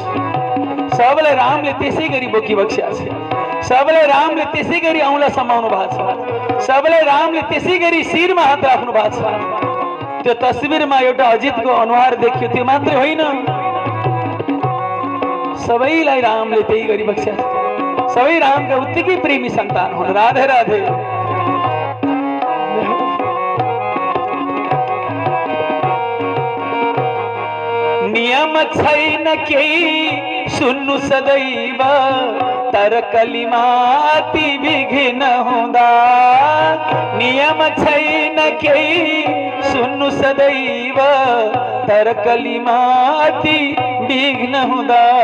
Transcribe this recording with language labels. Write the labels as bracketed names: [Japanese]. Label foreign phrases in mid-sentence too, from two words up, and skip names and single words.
[Nepali] सबैलाई रामले त्यसै गरी बोकी बक्स्या छ। सबैलाई रामले त्यसै गरी औँला समाउनु भएको छ। सबैलाई रामले त्यसै गरी शिरमा हात राख्नु भएको छ। त्यो तस्बिरमा एउटा अजितको अनुहार देखियो, त्यो मात्रै होइन, सबैलाई रामले त्यही गरी बक्स्या छ। [Hindi] सभी राम के उत्ती की प्रेमी संतान हो। राधे राधे। [Nepali] नियम छैन केही सुन्नु सदैव, तर कलिमाती विघ्न हुँदा। नियम छैन केही सुन्नु सदैव, तर कलिमाती विघ्न हुँदा।